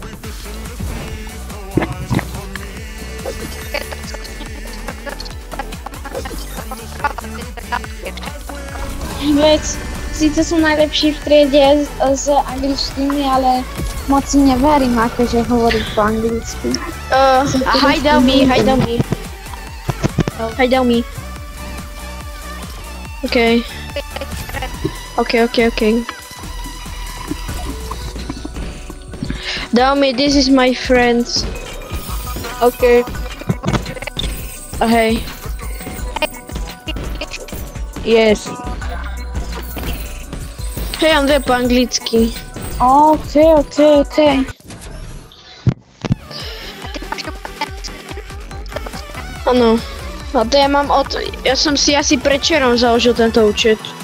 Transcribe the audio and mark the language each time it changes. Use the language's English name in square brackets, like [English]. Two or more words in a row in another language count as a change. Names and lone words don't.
[Slovak] Veď, síce som najlepší v triede z angličtiny, ale moc si neverím, akože hovorí po anglicky. [English] Hide on me. Okay. Daumi, this is my friend. Okay. Hey. Yes. [Slovak] Hej, on vie po anglicky. OK. Áno. A to ja mám ja som si asi predčerom založil tento účet.